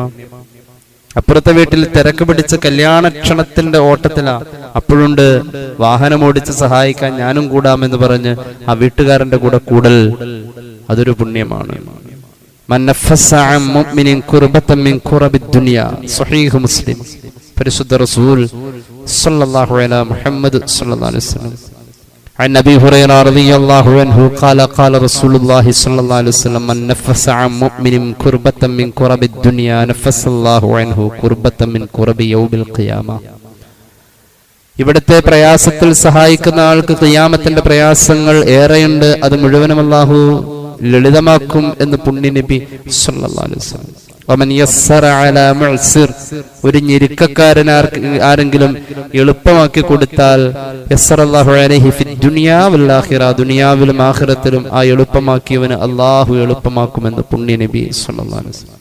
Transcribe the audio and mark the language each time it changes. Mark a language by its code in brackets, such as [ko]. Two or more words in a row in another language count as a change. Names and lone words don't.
[ml] അപ്പുറത്തെ വീട്ടിൽ തിരക്ക് പിടിച്ച് കല്യാണക്ഷണത്തിന്റെ ഓട്ടത്തിലാ, അപ്പോഴുണ്ട് വാഹനം ഓടിച്ച് സഹായിക്കാൻ ഞാനും കൂടാമെന്ന് പറഞ്ഞ് ആ വീട്ടുകാരന്റെ കൂടെ കൂടൽ, അതൊരു പുണ്യമാണ്. പരിശുദ്ധ റസൂൽ [ar] صلى الله عليه محمد صلى الله عليه وسلم. عن أبي هريرة رضي الله عنه قال قال رسول الله صلى الله عليه وسلم من نفس عن مؤمن كربة من كرب الدنيا نفس الله عنه كربة من كرب يوم القيامة. [ml] ഇവിടുത്തെ പ്രയാസത്തിൽ സഹായിക്കുന്ന ആൾക്ക് ഖിയാമത്തിന്റെ പ്രയാസങ്ങൾ ഏറെയുണ്ട്, അത് മുഴുവനും അല്ലാഹു ലളിതമാക്കും എന്ന് പുണ്യ നബി [ar] صلى الله عليه وسلم. ومن يسر على معسر, [ml] ഒരു ഞെരുക്കക്കാരൻ ആരെങ്കിലും എളുപ്പമാക്കി കൊടുത്താൽ [ar] يسر الله عليه في الدنيا والآخرة, [ml] ദുനിയാവിലും ആഖിറത്തിലും ആ എളുപ്പമാക്കിയവന് അല്ലാഹു എളുപ്പമാക്കുമെന്ന് പുണ്യ നബി [ar] صلى الله عليه وسلم.